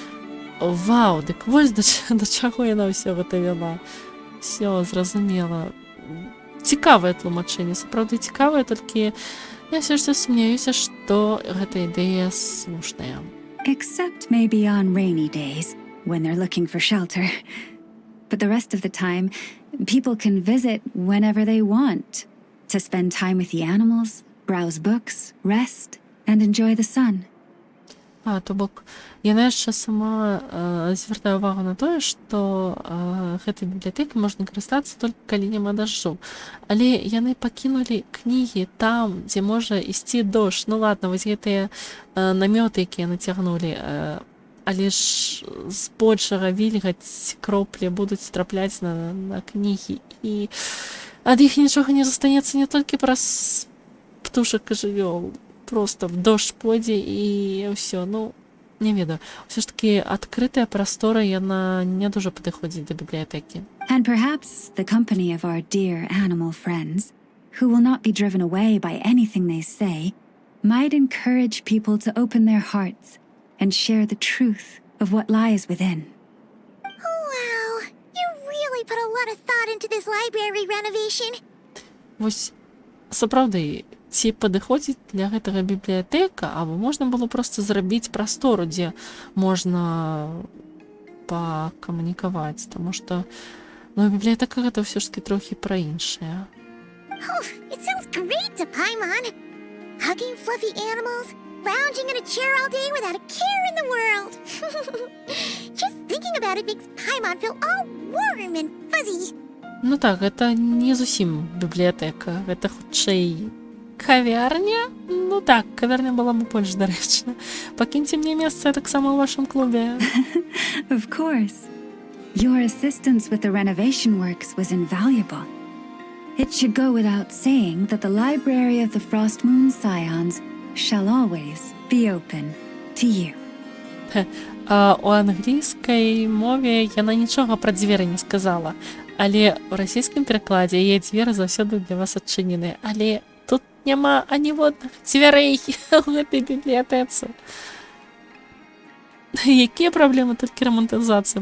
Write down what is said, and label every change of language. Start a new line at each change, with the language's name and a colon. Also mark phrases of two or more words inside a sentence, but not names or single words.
Belarusian: Вау, дык вось да чаго яна ўсё гэта вяла. Всё, зразумела. Цікавае тлумачэнне, сапраўды цікавае, толькі я ўсё ж сумняюся, што гэта ідэя слушная.
English: Except maybe on rainy days, when they're looking for shelter. But the rest of the time, people can visit whenever they want to spend time with the animals, browse books, rest, and enjoy the sun.
Belarusian: То бок, яна яшчэ сама звяртае ўвагу на тое, што гэтай бібліятэкай можна карыстацца толькі калі няма дажджу. Але яны пакінулі кнігі там, дзе можа ісці дождж. Ну ладно, вось гэтыя намёты, якія нацягнулі, але ж збольшага вільгаць, кроплі будуць трапляць на кнігі. І ад іх нічога не застанецца не толькі праз птушак і жывёл.
Russian: Просто в дождь
Belarusian: пойдзе і ўсё. Ну, не ведаю. Усё ж такі адкрытая прастора, яна не дуже падыходзіць да бібліятэкі.
English: And perhaps the company of our dear animal friends, who will not be driven away by anything they say, might encourage people to open their hearts and share the truth of what lies within. Wow, you really put a lot of thought into this library renovation.
Belarusian: Вось, сапраўды, ці падыходзіць для гэтага бібліятэка, або можна было проста зрабіць прастору, дзе можна пакамунікаваць, таму што бібліятэка гэта ўсё ж такі трохі пра іншае.
English: Oh, it sounds great to Paimon. Hugging fluffy animals, lounging in a chair all day without a care in the world. Just thinking about it makes Paimon feel all warm and fuzzy.
Belarusian: Ну так, гэта не зусім бібліятэка, гэта хутчэй кавярня? Ну так, кавярня была бы больш дарэчна. Пакіньце мне месца таксама ў вашым клубе.
English: Of course. Your assistance with the renovation works was invaluable. It should go without saying that the Library of the Frost Moon Scions shall always be open to you.
Belarusian: У англійскай мове яна нічога пра дзверы не сказала, але ў расійскім перакладзе яе дзверы заўсёды для вас адчынены. Але тут няма аніводных дзвярэй у гэтай бібліятэцы. Якія праблемы? Толькі рамантызацыя.